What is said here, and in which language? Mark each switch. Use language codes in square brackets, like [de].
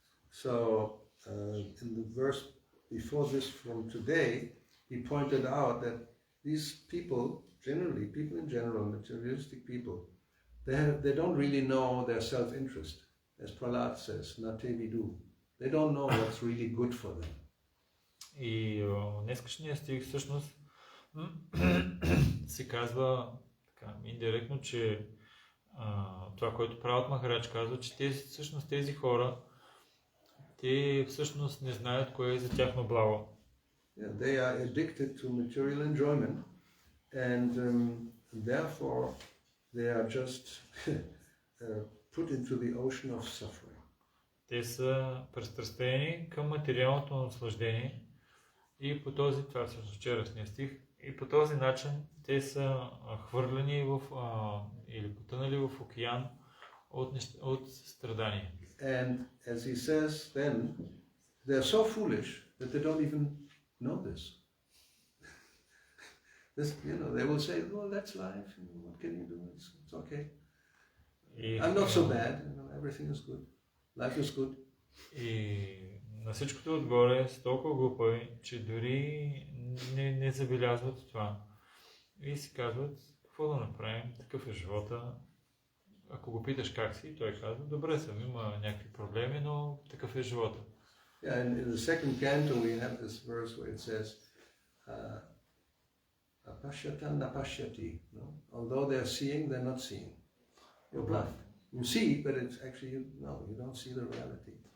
[en] So in the verse before this from today, he pointed out that these people, people in general, materialistic people, they don't really know their self-interest. As Prahlad says, nate vidu. They don't know what's really good for them. [bg] И днескашния стих всъщност се казва така индиректно, че това, което Прабхупад Махарадж казва, че тези хора, те всъщност не знаят кое е за тяхно благо. [en] Yeah, they are addicted to material enjoyment, and therefore they are just put into the ocean of suffering. [bg] Те са пристрастени към материалното наслаждение и по този, това всъщност вчерашния стих, и по този начин те са хвърлени или потънали в океан от страдания. [en] And as he says, then they are so foolish that they don't even know this. They will say, "Well, that's life. What can you do? It's okay. I'm not so bad. Everything is good. Life is good." [bg] И на всичкото отгоре са толкова глупави, че дори не забелязват това. И си казват, какво да направим, такъв е живота. Ако го питаш как си, той казва, добре съм, има някакви проблеми, но такъв е живота. [en] Yeah, and in the second canto we have this verse where it says, apashyatan napashyati. Although they are seeing, they're not seeing. You're blind. You see, but it's actually, no, you don't see the reality.